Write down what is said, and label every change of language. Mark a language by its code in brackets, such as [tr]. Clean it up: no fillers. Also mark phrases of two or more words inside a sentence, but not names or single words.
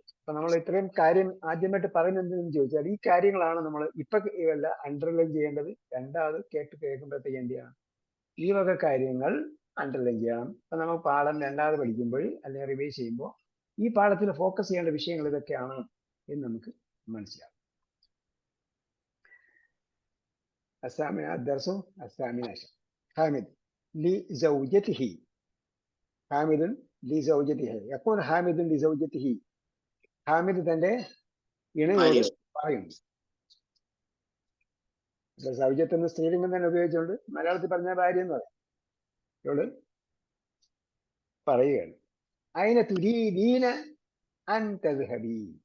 [ml] അപ്പൊ നമ്മൾ ഇത്രയും കാര്യം ആദ്യമായിട്ട് പറയുന്നത് എന്തെന്ന് ചോദിച്ചാൽ, ഈ കാര്യങ്ങളാണ് നമ്മൾ ഇപ്പൊ അല്ല അണ്ടർലൈൻ ചെയ്യേണ്ടത്. രണ്ടാമത് കേൾക്കുമ്പോഴത്തേക്ക് എന്ത് ചെയ്യണം? ഈ വക കാര്യങ്ങൾ അണ്ടർലൈൻ ചെയ്യണം. അപ്പൊ നമുക്ക് പാഠം രണ്ടാമത് പഠിക്കുമ്പോൾ അല്ലെങ്കിൽ റിവൈസ് ചെയ്യുമ്പോൾ ഈ പാഠത്തിൽ ഫോക്കസ് ചെയ്യേണ്ട വിഷയങ്ങൾ ഇതൊക്കെയാണ് എന്ന് നമുക്ക് മനസ്സിലാവും. [ar] الدرس الثامن عشر. حامد لزوجته. حامد لزوجته. يقول حامد لزوجته. [ml] ഹാമിദ് തന്റെ ഇണയോട് പറയുന്നു. സൗജത്ത് എന്ന സ്ത്രീലിംഗം തന്നെ ഉപയോഗിച്ചുകൊണ്ട് മലയാളത്തിൽ പറഞ്ഞ ഭാര്യ എന്ന് പറയും. ഇവള് പറയുകയാണ്, [ar] أين تريدين أن تذهبي.